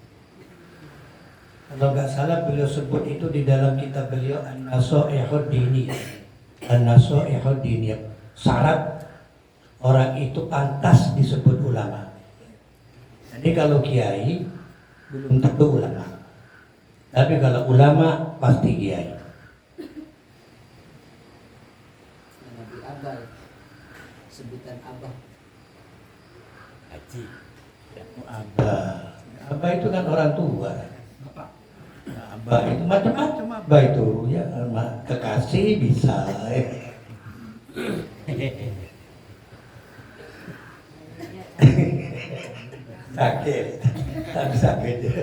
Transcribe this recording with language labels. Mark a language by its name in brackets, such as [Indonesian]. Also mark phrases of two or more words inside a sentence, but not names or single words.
[Indonesian] Kalau nggak salah beliau sebut itu di dalam kitab beliau An-Nasaihud Diniyah. An-Nasaihud Diniyah. Syarat orang itu pantas disebut ulama. Jadi kalau kiai belum tentu ulama. Tapi kalau ulama pasti kiai. Nabi Abah, sebutan Abah. Haji. Abah. Abah itu kan orang tua. Abah itu macam-macam abah itu ya, kekasih bisa. Sakit, tapi sakit.